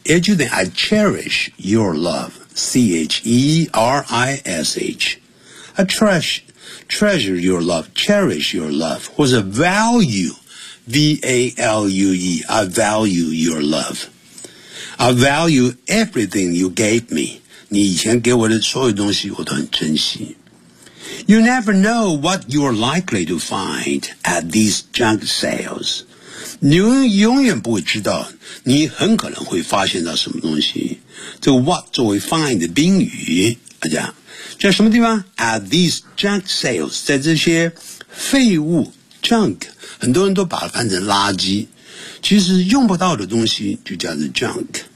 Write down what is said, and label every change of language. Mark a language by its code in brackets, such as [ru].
[zh] 也就等于 [en] I cherish your love， C H E R I S H， I treasure your love， cherish your love， [zh] 或者 [en] value。 V-A-L-U-E, I value your love. I value everything you gave me. [zh] 你以前给我的所有东西我都很珍惜。 [en] You never know what you're likely to find at these junk sales. [zh] 你永远不会知道你很可能会发现到什么东西。这 what 作为 find 的宾语，在什么地方？ [en] At these junk sales, [zh] 在这些废物junk， 很多人都把它翻成垃圾，其实用不到的东西就叫做 junk。